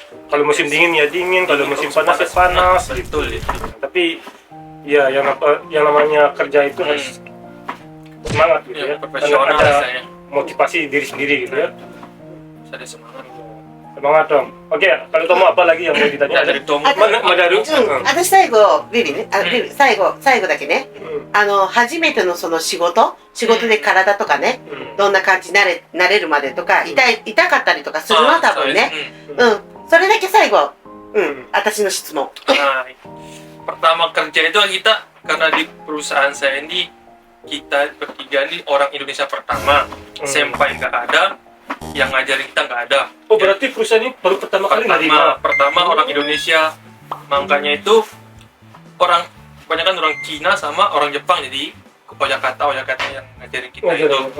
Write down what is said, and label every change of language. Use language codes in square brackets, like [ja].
[id] Kalau musim dingin ya dingin, kalau musim panas ya panas gitu. Tapi ya yang namanya kerja itu harus semangat gitu ya. Profesional ada motivasi diri sendiri gitu ya. Ada semangat. Semangat dong. Oke, kalau kamu apa lagi yang mau ditanya? Dari Tomo. Madaru? [ja] 私最後ビビねビビ最後だけね、初めてのその仕事で体とかね、どんな感じになれるまでとか痛かったりとかするの多分ね。それだけ最後私の質問。 [id] Pertama kerja itu kita karena di perusahaan saya ini kita bertiga ini orang Indonesia pertama, senpai nggak ada, yang ngajarin kita nggak ada. Oh berarti perusahaan ini baru pertama kali nerima? Pertama orang Indonesia, makanya itu kebanyakan orang Cina sama orang Jepang jadi oyakata yang ngajarin kita itu.